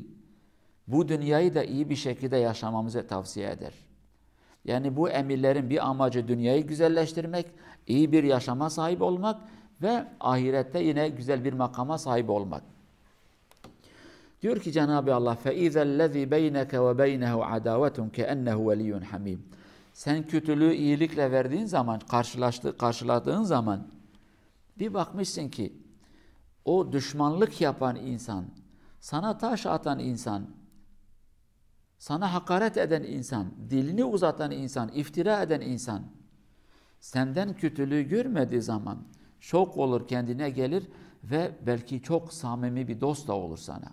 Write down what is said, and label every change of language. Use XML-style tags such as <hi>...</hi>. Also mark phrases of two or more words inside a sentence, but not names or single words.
<tr>Bu dünyayı da iyi bir şekilde yaşamamızı tavsiye eder. Yani bu emirlerin bir amacı dünyayı güzelleştirmek, iyi bir yaşama sahip olmak ve ahirette yine güzel bir makama sahip olmak. Diyor ki Cenab-ı Allah</tr> <ar>فَاِذَا الَّذ۪ي بَيْنَكَ وَبَيْنَهُ عَدَاوَةٌ كَأَنَّهُ وَلِيٌّ حَمِيمٌ</ar> <tr>Sen kötülüğü iyilikle verdiğin zaman, karşıladığın zaman bir bakmışsın ki o düşmanlık yapan insan, sana taş atan insan, sana hakaret eden insan, dilini uzatan insan, iftira eden insan, senden kötülüğü görmediği zaman şok olur, kendine gelir ve belki çok samimi bir dost da olur sana.</tr>